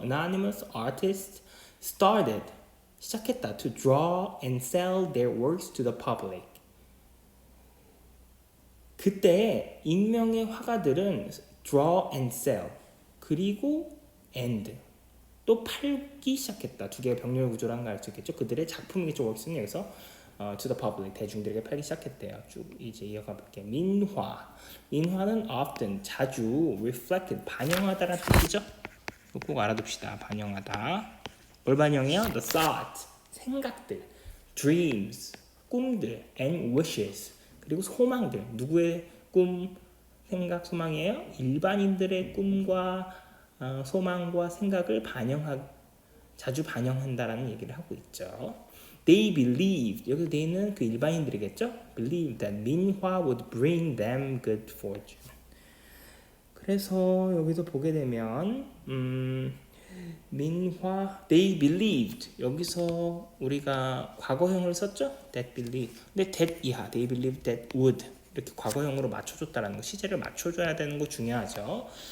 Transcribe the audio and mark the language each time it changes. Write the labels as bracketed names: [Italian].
[English] anonymous artist started [Korean] 시작했다 [English] to draw and sell their works to the public. [Korean] 그때 익명의 화가들은 draw and sell 그리고 and 또 팔기 시작했다. 두 개의 병렬 구조라는 걸 알 수 있겠죠. 그들의 작품이겠죠. works는 여기서 [English] to the public [Korean] 대중들에게 팔기 시작했대요. 쭉 이제 이어가 볼게요. 민화는 often 자주 reflected 반영하다라는 뜻이죠. 꼭 알아둡시다. 반영하다. 뭘 반영해요? [English] The thought 생각들, dreams 꿈들, and wishes 그리고 소망들. [Korean] 누구의 꿈, 생각, 소망이에요? 일반인들의 꿈과 소망과 생각을 자주 반영한다라는 얘기를 하고 있죠. [English] They believed [Korean] 여기서 they는 그 일반인들이겠죠? [English] Believed that 민화 would bring them good fortune. [Korean] 그래서 여기서 보게 되면 민화 [English] they believed [Korean] 여기서 우리가 과거형을 썼죠? [English] That believed. [Korean] 근데 that 이하 [English] they believed that would [Korean] 이렇게 과거형으로 맞춰줬다라는 거 시제를 맞춰줘야 되는 거 중요하죠.